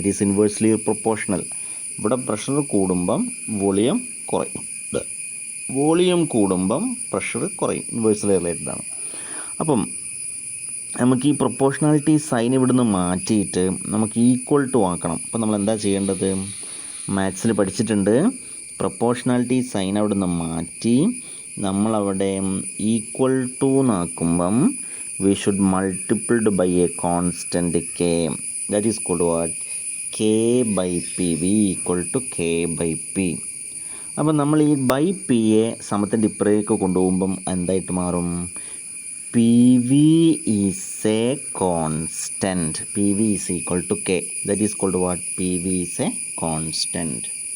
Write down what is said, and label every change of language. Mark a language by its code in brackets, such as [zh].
[en] That is inversely proportional. [ml] ഇവിടെ pressure കൂടുമ്പം volume കുറയും, വോളിയം കൂടുമ്പം പ്രഷർ കുറയും. ഇൻവേഴ്സ്ലി റിലേറ്റഡ് ആണ്. അപ്പം നമുക്ക് ഈ പ്രൊപ്പോർഷണാലിറ്റി സൈൻ ഇവിടുന്ന് മാറ്റിയിട്ട് നമുക്ക് ഈക്വൽ ടു ആക്കണം. അപ്പം നമ്മൾ എന്താ ചെയ്യേണ്ടത്? മാത്സിൽ പഠിച്ചിട്ടുണ്ട്. പ്രൊപ്പോർഷണാലിറ്റി സൈൻ അവിടുന്ന് മാറ്റി നമ്മളവിടെ equal to എന്നാക്കുമ്പം [en] we should multiplied by a constant k, that is called what? K by p. V equal to K by P. [ml] അപ്പം നമ്മൾ ഈ ബൈ പി യെ സമത്തിൻ്റെ ഇപ്പുറേക്ക് കൊണ്ടുപോകുമ്പം എന്തായിട്ട് മാറും? [en] P V is a constant. P V is equal to K, that is called what? P V is a constant.